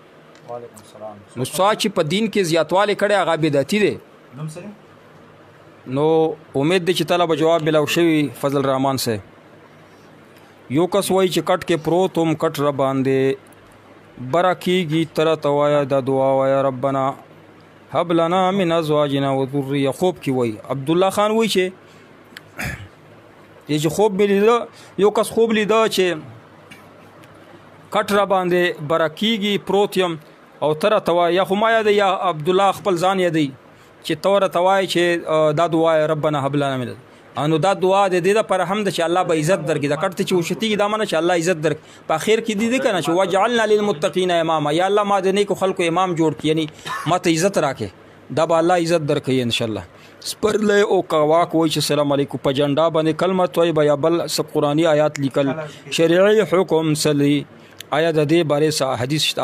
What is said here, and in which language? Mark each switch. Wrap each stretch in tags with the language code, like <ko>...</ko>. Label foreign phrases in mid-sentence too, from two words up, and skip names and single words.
<ps>نو څا چې په دین کې زیاتوالی کړی هغه بدعتي دی. نو امید دی چې تعالی به جواب ملاو شوي. فضل الرحمن صاحب یو کس وایي چې کټ کې پروت هم کټ را باندې بره کېږي، تره ته وایه دا دعا وایه</ps> <ar>ربنا هب لنا من ازواجنا وذریه.</ar> <ps>خوب کې وایي عبدالله خان وایي چې خوب مې لیده، یو کس خوب لیده چې کټ را باندې بره کېږي، پروت یم او تره ته وایه، یا خو ما یادوي یا عبدالله خپل ځان یادوي چې ته ورته وایي چې دا دعا وایه</ps> <ar>ربنا هب لنا من.</ar> <ps>نو دا دعا د دې دپاره هم ده چې الله به عزت درکړي. د کټ ته چې وشتېږي دا منه چې الله عزت درکړي. په اخر کې دې که نه چې</ps> <ar>وجعلنا للمتقین اماما،</ar> <ps>یا الله ما د نیکو خلکو امام جوړ کړي، یعنی ما ته عزت راکړي. دا به الله عزت درکوي انشاءالله. سپرلی او قواک وایي چې</ps> <ar>سلام علیکم،</ar> <ps>په جنډا باندې کلمه طیبه یا بل څه قرآني آیات لیکل، شرعي حکم سلی، آیا د دې بارے سره حدیث شته؟</ps>